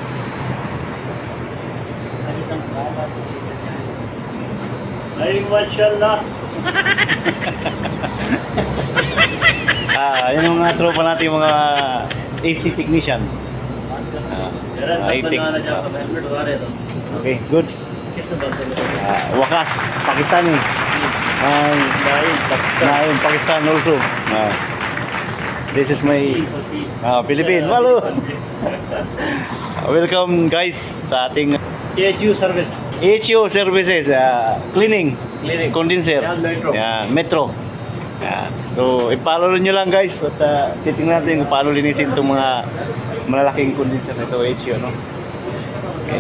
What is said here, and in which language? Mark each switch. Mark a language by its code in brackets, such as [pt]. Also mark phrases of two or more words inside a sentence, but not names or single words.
[tl] माशाल्लाह। Yun yung mga tropa natin, mga AC technician. [en] Okay, good. [tl] Wakas, [en] Pakistani. Naim, Pakistan also. This is my Philippine. Malu. Welcome guys [tl] sa ating [en] HU service. HU services, cleaning, condenser. [tl] Yan, Metro. Metro. So, i-follow nyo lang guys at titingnan natin kung paano linisin itong mga malalaking condenser nito HU, Okay.